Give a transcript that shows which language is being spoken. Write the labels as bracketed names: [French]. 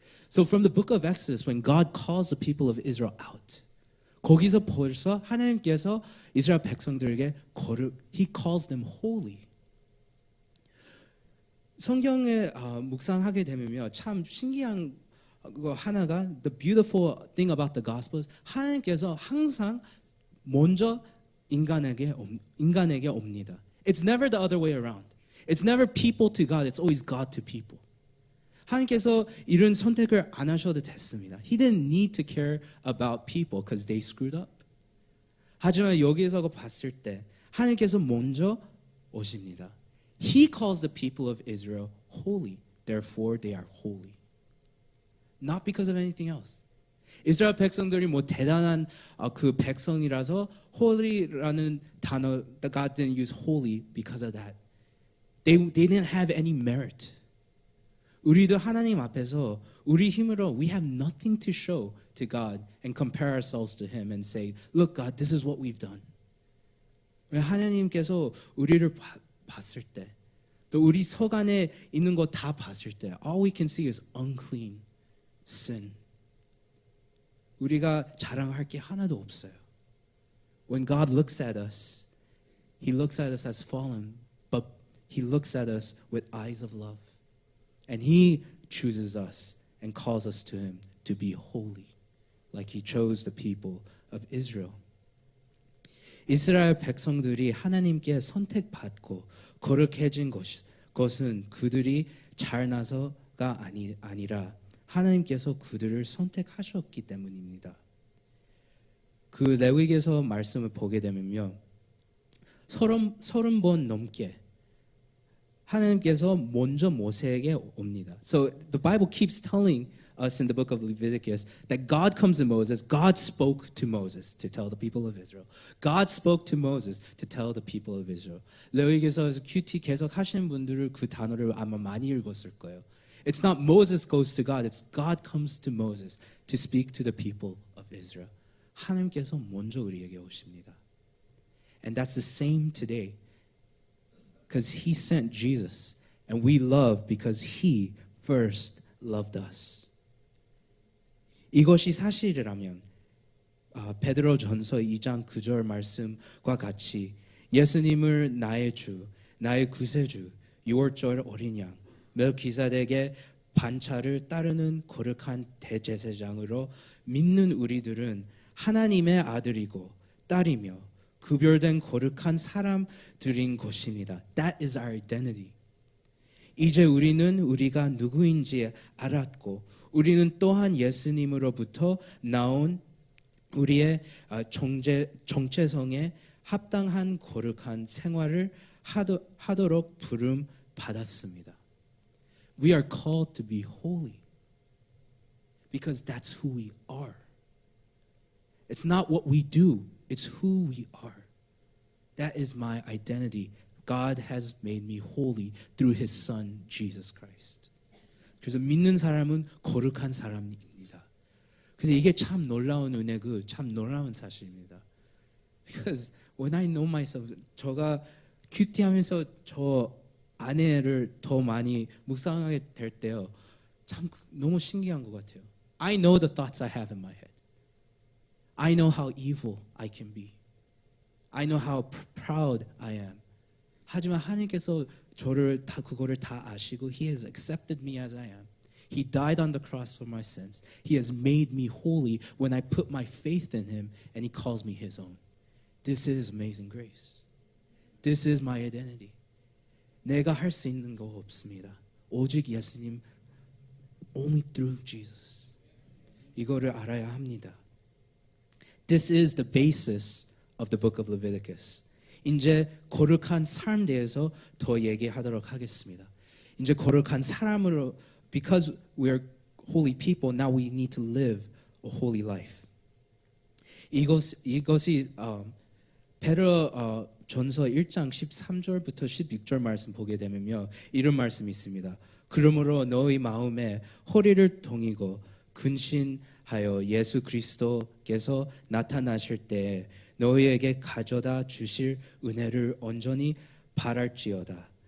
[English] So from the book of Exodus, when God calls the people of Israel out, [Korean] 거기서 벌써 하나님께서 이스라엘 백성들에게 [English] He calls them holy. [Korean] 성경에 묵상하게 되면요, 참 신기한 거 하나가 [English] the beautiful thing about the Gospels, [Korean] 하나님께서 항상 먼저 인간에게 옵니다. [English] It's never the other way around. It's never people to God. It's always God to people. [Korean] 하나님께서 이런 선택을 안 하셔도 됐습니다. [English] He didn't need to care about people because they screwed up. [Korean] 하지만 여기에서 봤을 때 하나님께서 먼저 오십니다. [English] He calls the people of Israel holy. Therefore they are holy. Not because of anything else. [Korean] 이스라엘 백성들이 뭐 대단한 그 백성이라서 holy라는 단어 [English] God didn't use holy because of that. They didn't have any merit. [Korean] 우리도 하나님 앞에서 우리 힘으로 [English] we have nothing to show to God and compare ourselves to Him and say, look God, this is what we've done. [Korean] 하나님께서 우리를 봤을 때, 또 우리 속 안에 있는 거 다 봤을 때, [English] all we can see is unclean sin. [Korean] 우리가 자랑할 게 하나도 없어요. [English] When God looks at us, He looks at us as fallen, but he looks at us with eyes of love. And he chooses us and calls us to him to be holy, like he chose the people of Israel. [Korean] 이스라엘 백성들이 하나님께 선택받고 거룩해진 것은 그들이 잘나서가 아니라 하나님께서 그들을 선택하셨기 때문입니다. 그 레위기에서 말씀을 보게 되면요, 30번 넘게 하나님께서 먼저 모세에게 옵니다. [English] So the Bible keeps telling us in the book of Leviticus that God comes to Moses. God spoke to Moses to tell the people of Israel. God spoke to Moses to tell the people of Israel. [Korean] 레위기에서 큐티 계속 하시는 분들은 그 단어를 아마 많이 읽었을 거예요. [English] It's not Moses goes to God. It's God comes to Moses to speak to the people of Israel. [Korean] 하나님께서 먼저 우리에게 오십니다. [English] And that's the same today. Because he sent Jesus. And we love because he first loved us. [Korean] 이것이 사실이라면 베드로 전서 2장 9절 말씀과 같이 예수님을 나의 주, 나의 구세주, 유월절 어린 양, 멜기세덱의 반차를 따르는 거룩한 대제사장으로 믿는 우리들은 하나님의 아들이고 딸이며 구별된 거룩한 사람들인 것입니다. [English] That is our identity. [Korean] 이제 우리는 우리가 누구인지 알았고 우리는 또한 예수님으로부터 나온 우리의 정체성에 합당한 거룩한 생활을 하도록 부름 받았습니다. [English] We are called to be holy because that's who we are. It's not what we do, it's who we are. That is my identity. God has made me holy through his son Jesus Christ. [Korean] 그래서 믿는 사람은 거룩한 사람입니다. 근데 이게 참 놀라운 은혜고 참 놀라운 사실입니다. [English] Because when I know myself, [Korean] 제가 큐티하면서 저 아내를 더 많이 묵상하게 될 때요, 참 너무 신기한 것 같아요. [English] I know the thoughts I have in my head. I know how evil I can be. I know how proud I am. [Korean] 하지만 하나님께서 저를 그거를 다 아시고 [English] He has accepted me as I am. He died on the cross for my sins. He has made me holy when I put my faith in Him and He calls me His own. This is amazing grace. This is my identity. [Korean] 내가 할 수 있는 거 없습니다. 오직 예수님, [English] only through Jesus. [Korean] 이거를 알아야 합니다. [English] This is the basis of the book of Leviticus. [Korean] 이제 거룩한 삶에 대해서 더 얘기하도록 하겠습니다. 이제 거룩한 사람으로, [English] because we are holy people, now we need to live a holy life. [Korean] 이것이 베드로 전서 1장 13절부터 16절 말씀 보게 되면요, 이런 말씀이 있습니다. 그러므로 너희 마음에 허리를 동이고 근신하여 예수 그리스도께서 나타나실 때 너희에게 가져다 주실 은혜를 온전히 바랄지어다.